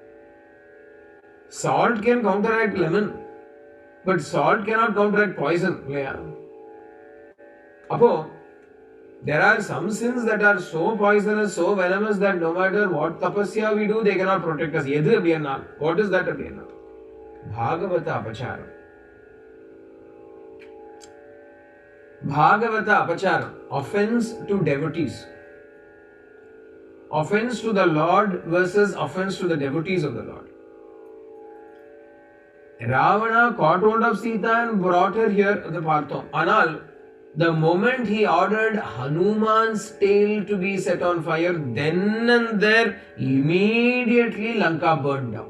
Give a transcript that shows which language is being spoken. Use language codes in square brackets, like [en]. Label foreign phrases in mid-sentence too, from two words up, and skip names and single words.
[en] Salt can counteract lemon, but salt cannot counteract poison. Apo, there are some sins that are so poisonous, so venomous that no matter what tapasya we do, they cannot protect us. What is that? [sa] Bhagavata apacharam. Bhagavata apacharam. [en] Offense to devotees. Offense to the Lord versus offense to the devotees of the Lord. Ravana caught hold of Sita and brought her here to the Partham. Anal, the moment he ordered Hanuman's tail to be set on fire, then and there, immediately Lanka burned down.